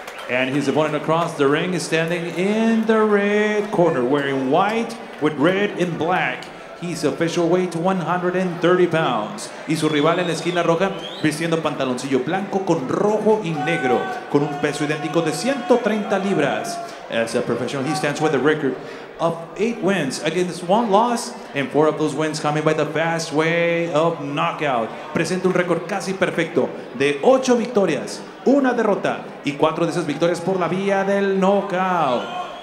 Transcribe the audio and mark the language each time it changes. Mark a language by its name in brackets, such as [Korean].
[English] And his opponent across the ring is standing in the red corner, wearing white with red and black. His official weight 130 pounds. [Spanish] Y su rival en la esquina roja, vistiendo pantaloncillo blanco con rojo y negro, con un peso idéntico de 130 libras. [English] As a professional, he stands with a record of 8 wins against 1 loss, and 4 of those wins coming by the fast way of knockout. [Spanish] Presenta un récord casi perfecto de 8 victorias, 1 derrota y 4 de esas victorias por la vía del knockout.